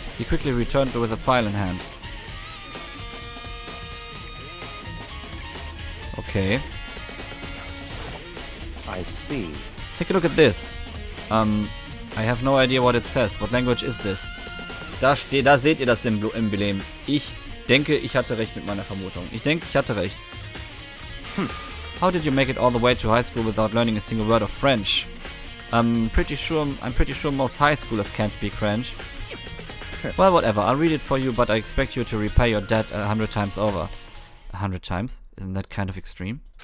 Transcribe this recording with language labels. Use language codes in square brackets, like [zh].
[en] He quickly returned with a file in hand. Okay. I see. Take a look at this. I have no idea what it says. What language is this? [de] Da seht ihr das Emblem. Ich denke, ich hatte recht mit meiner Vermutung. Ich denke, ich hatte recht. [en] How did you make it all the way to high school without learning a single word of French? I'm pretty sure most high schoolers can't speak French. Well, whatever. I'll read it for you, but I expect you to repay your debt 100 times over. 100 times? Isn't that kind of extreme?